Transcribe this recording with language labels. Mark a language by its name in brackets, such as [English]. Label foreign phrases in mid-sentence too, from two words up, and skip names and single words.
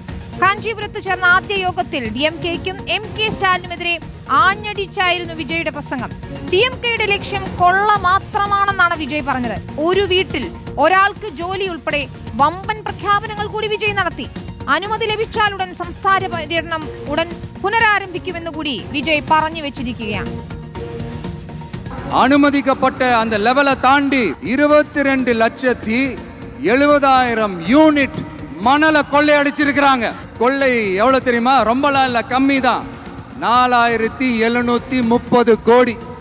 [Malayalam] കാഞ്ചീപുരത്ത് ചേർന്ന ആദ്യ യോഗത്തിൽ DMK-ക്കും MK സ്റ്റാലിനുമെതിരെ ആഞ്ഞടിച്ചായിരുന്നു വിജയുടെ പ്രസംഗം. DMK-യുടെ ലക്ഷ്യം കൊള്ള മാത്രമാണെന്നാണ് വിജയ് പറഞ്ഞത്. ഒരു വീട്ടിൽ ഒരാൾക്ക് ജോലി ഉൾപ്പെടെ വമ്പൻ പ്രഖ്യാപനങ്ങൾ കൂടി വിജയ് നടത്തി. അനുമതി ലഭിച്ചാലുടൻ സംസ്ഥാന പര്യടനം ഉടൻ പുനരാരംഭിക്കുമെന്ന് കൂടി വിജയ് പറഞ്ഞു വെച്ചിരിക്കുകയാണ്. [Tamil] அனுமதிக்கப்பட்ட அந்த லெவலை தாண்டி 22,70,70,000 யூனிட் மணலை கொள்ளையடிச்சிருக்கிறாங்க. கொள்ளை எவ்வளவு தெரியுமா? ரொம்பலாம் இல்ல, கம்மி தான். 4,730 கோடி.